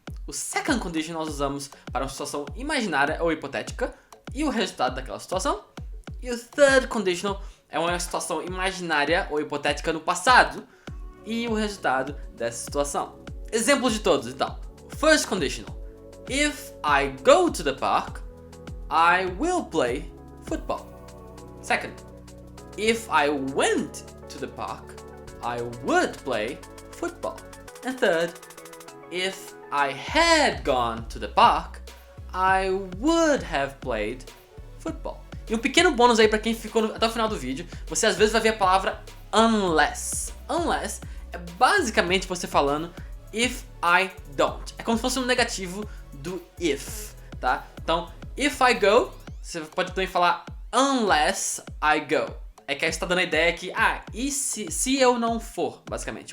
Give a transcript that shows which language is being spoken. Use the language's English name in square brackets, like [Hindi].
[Portuguese] O second conditional nós usamos para uma situação imaginária ou hipotética e o resultado daquela situação. E o third conditional é uma situação imaginária ou hipotética no passado e o resultado dessa situação. Exemplos de todos, então. [English] First conditional. If I go to the park, I will play football. Second. If I went to the park, I would play football. And third. If I had gone to the park, I would have played football. [Portuguese] E um pequeno bônus aí pra quem ficou até o final do vídeo, você às vezes vai ver a palavra unless. Unless é basicamente você falando [English] if I don't. [Portuguese] É como se fosse um negativo do if, tá? Então, [English] if I go, [Portuguese] Você pode também falar [English] unless I go. [Portuguese] É que aí você tá dando a ideia que, e se eu não for, basicamente.